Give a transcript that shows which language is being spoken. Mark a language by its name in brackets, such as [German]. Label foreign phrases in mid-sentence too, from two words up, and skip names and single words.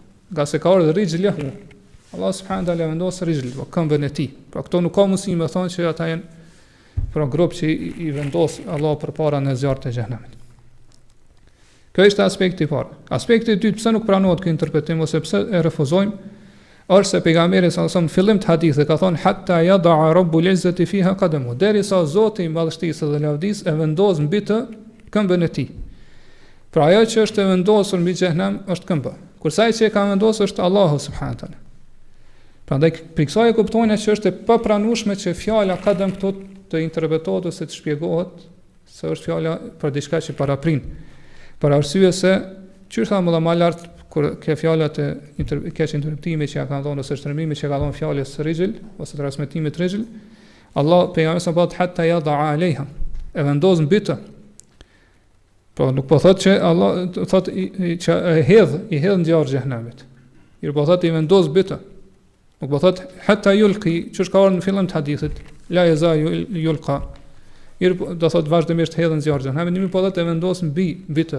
[Albanian] Nga se ka ardhur rijlehu, Allah subhanahu wa taala vendos rijl, këmbën e tij. Pra këto nuk ka mundësi me thonë që ata janë për grup që i vendos Allah përpara në zjarrit e xhenemit. Kjo është aspekti i parë. Aspekti i dytë, pse nuk pranohet ky interpretim ose pse e refuzojmë, është se pejgamberi [Arabic] صلى الله عليه وسلم [Albanian] fillim të hadithit ka thonë [Arabic] حتى يضع رب العزة فيها قدمه, [Albanian] derisa Zoti i madhështisë dhe lavdisë e vendos mbi të këmbën e tij. Pra ajo që është e vendosur mbi xhenem është këmbë. Kurse ai që e ka vendosur është [Arabic] الله سبحانه وتعالى. [Albanian] Prandaj për kësaj e kuptojnë që është e papranueshme që fjala qadam këtu të interpretohet ose të shpjegohet se është fjala për diçka që paraprin. Për arsye se çfarë thamë më lart kur ke fjalat e interpretimi që ja kanë dhënë ose shtrëmimi që ka dhënë fjalës rijl ose transmetimit rijl, Allah pejgamberi sa bat [Arabic] حتى يضع عليها, [Albanian] e vendos mbi të. Po nuk po thotë që Allah thotë që i hedh në zjarr xhenemit. Mir po thotë i vendos mbi të. Nuk po thotë [Arabic] حتى يلقي, [Albanian] çu ka ardhur në fillim të hadithit, [Arabic] لا يزال يلقى. [Albanian] Mir do thotë vazhdimisht hedhën zjarr xhenemit, mir po thotë e vendos mbi të.